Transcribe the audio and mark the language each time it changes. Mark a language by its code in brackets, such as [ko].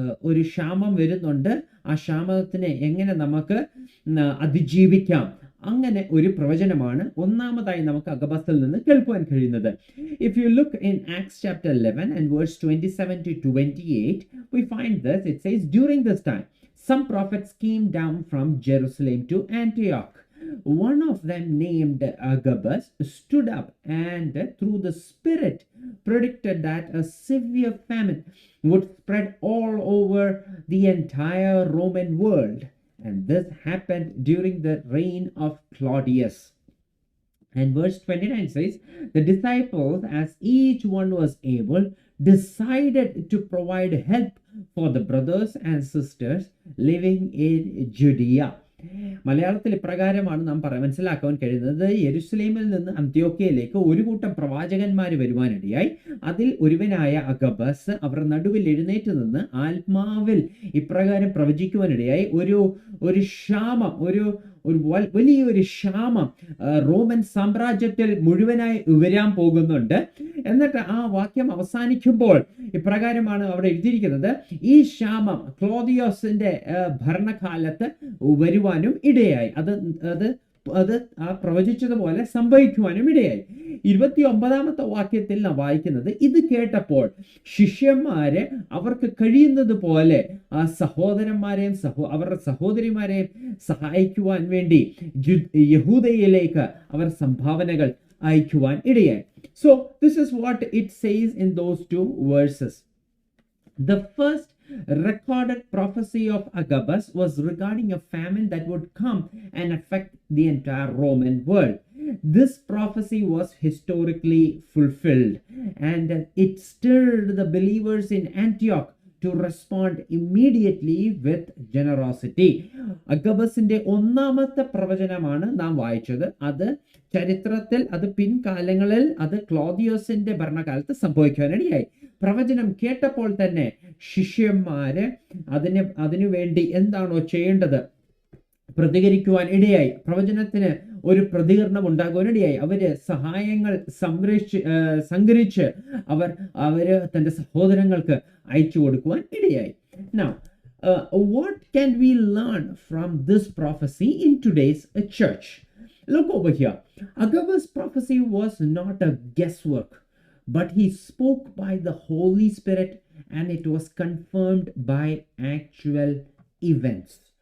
[ml] ഒരു ക്ഷാമം വരുന്നുണ്ട്, ആ ക്ഷാമത്തിനെ എങ്ങനെ നമുക്ക് അതിജീവിക്കാം, അങ്ങനെ ഒരു പ്രവചനമാണ് ഒന്നാമതായി നമുക്ക് അഗബസിൽ നിന്ന് കേൾക്കുവാൻ കഴിയുന്നത്. [en] If you look in Acts chapter 11 and verse 27 to 28, we find this. It says, during this time some prophets came down from Jerusalem to Antioch, one of them named Agabus stood up and through the Spirit predicted that a severe famine would spread all over the entire Roman world. And this happened during the reign of Claudius. And verse 29 says, the disciples, as each one was able, decided to provide help for the brothers and sisters living in Judea. [ml] മലയാളത്തിൽ ഇപ്രകാരമാണ് നാം മനസ്സിലാക്കാൻ കഴിയുന്നത്. യെരുശലേമിൽ നിന്ന് അന്ത്യോക്യയിലേക്ക് ഒരു കൂട്ടം പ്രവാചകന്മാർ വരുവാനിടയായി. അതിൽ ഒരുവനായ അഗബസ് അവരുടെ നടുവിൽ എഴുന്നേറ്റ് നിന്ന് ആത്മാവിൽ ഇപ്രകാരം പ്രവചിക്കുവാനിടയായി, ഒരു ക്ഷാമം, ഒരു വലിയൊരു ക്ഷാമം റോമൻ സാമ്രാജ്യത്തിൽ മുഴുവനായി വരാൻ പോകുന്നുണ്ട്. എന്നിട്ട് ആ വാക്യം അവസാനിക്കുമ്പോൾ ഇപ്രകാരമാണ് അവിടെ എഴുതിയിരിക്കുന്നത്, ഈ ക്ഷാമം ക്ലോദിയോസിന്റെ ഭരണകാലത്ത് വരുവാനും ഇടയായി. അത് ആ പ്രവചിച്ചതുപോലെ സംഭവിക്കുവാനും ഇടയായി. 29ാമത്തെ വാക്യത്തിൽ നാം വായിക്കുന്നത്, ഇത് കേട്ടപ്പോൾ ശിഷ്യന്മാരെ അവർക്ക് കഴിയുന്നത് പോലെ ആ സഹോദരന്മാരെയും അവരുടെ സഹോദരിമാരെയും സഹായിക്കുവാൻ വേണ്ടി യഹൂദയിലേക്ക് അവർ സംഭാവനകൾ അയക്കുവാൻ ഇടയായി. [en] So this is what it says in those 2 verses. The first recorded prophecy of Agabus was regarding a famine that would come and affect the entire Roman world. This prophecy was historically fulfilled, and it stirred the believers in Antioch to respond immediately with generosity. [ml] അഗബസിന്റെ ഒന്നാമത്തെ പ്രവചനമാണ് നാം വായിച്ചത്. അത് ചരിത്രത്തിൽ, അത് പിൻകാലങ്ങളിൽ, അത് ക്ലോദിയോസിന്റെ ഭരണകാലത്ത് സംഭവിക്കാനിടയായി. പ്രവചനം കേട്ടപ്പോൾ തന്നെ ശിഷ്യന്മാര് അതിനു വേണ്ടി എന്താണോ ചെയ്യേണ്ടത് പ്രതികരിക്കുവാൻ ഇടയായി. പ്രവചനത്തിന് ഒരു പ്രതികരണം ഉണ്ടാകുവാനിടയായി. അവര് സഹായങ്ങൾ സംഗ്രഹിച്ച് അവര് തന്റെ സഹോദരങ്ങൾക്ക് അയച്ചു കൊടുക്കുവാൻ ഇടയായി. [en] Now, what can we learn from this prophecy in today's church? Look over here. Agabus' prophecy was not a guesswork, but he spoke by the Holy Spirit, and it was confirmed by actual events.